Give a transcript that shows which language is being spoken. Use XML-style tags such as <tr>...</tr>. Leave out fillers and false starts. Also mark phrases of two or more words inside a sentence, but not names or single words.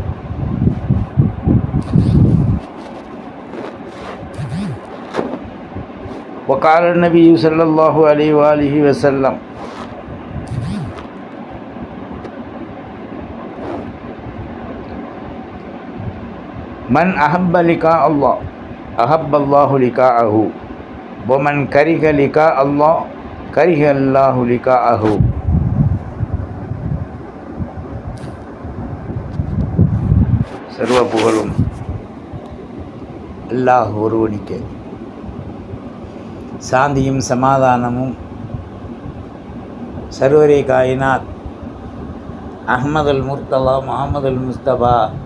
<ar>وقال النبي صلى الله عليه وآله وسلم: من أحب لقاء الله أحب الله لقاءه ومن كره لقاء الله كره الله لقاءه.</ar> <ta>சர்வ புகழும் அல்லாஹ் ஒருவனுக்கே. சாந்தியும் சமாதானமும்</ta> <ur>سرورِ کائنات</ur> <ta>அஹ்மதுல் முர்தலா முஹம்மதுல் முஸ்தபா</ta>